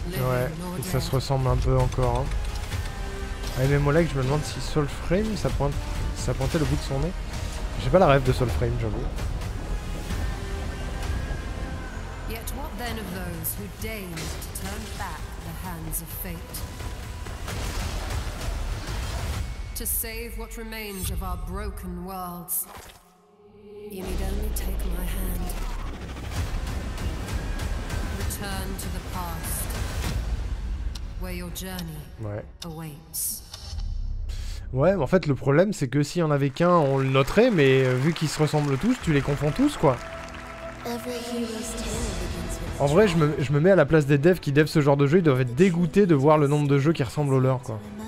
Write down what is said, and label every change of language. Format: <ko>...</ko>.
<fr>Ouais, et ça se ressemble un peu encore. Hein. Ah, même Oleg, je me demande si Soulframe, ça pointait le bout de son nez. J'ai pas la rêve de Soulframe, j'avoue.</fr> <en>Yet what then of those who deigned to turn back the hands of fate? To save what remains of our broken worlds, you need only take my hand. Return to the past, where your journey awaits.</en> <fr>Ouais, mais en fait, le problème, c'est que s'il y en avait qu'un, on le noterait, mais vu qu'ils se ressemblent tous, tu les confonds tous, quoi. En vrai, je me mets à la place des devs qui devent ce genre de jeu, ils doivent être dégoûtés de voir le nombre de jeux qui ressemblent aux leurs, quoi.</fr>